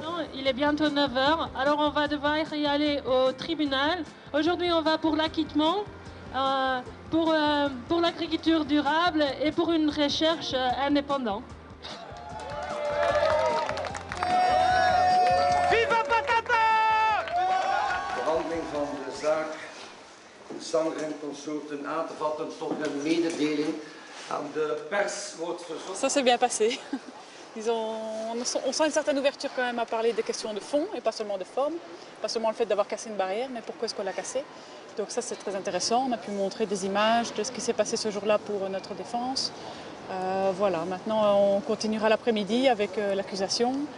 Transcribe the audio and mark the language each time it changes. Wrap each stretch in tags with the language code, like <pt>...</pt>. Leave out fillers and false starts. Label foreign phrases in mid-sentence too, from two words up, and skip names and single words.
<fr>Il est bientôt 9 h, alors on va devoir y aller au tribunal. Aujourd'hui, on va pour l'acquittement, pour l'agriculture durable et pour une recherche indépendante. Viva Patata!</fr> <nl>Behandeling van de zaak Sandra en consorten aan te vatten tot een mededeling aan de pers wordt verzocht.</nl> <fr>Ça s'est bien passé. On sent une certaine ouverture quand même à parler des questions de fond et pas seulement de forme. Pas seulement le fait d'avoir cassé une barrière, mais pourquoi est-ce qu'on l'a cassée. Donc ça c'est très intéressant. On a pu montrer des images de ce qui s'est passé ce jour-là pour notre défense. Voilà, maintenant on continuera l'après-midi avec l'accusation.</fr>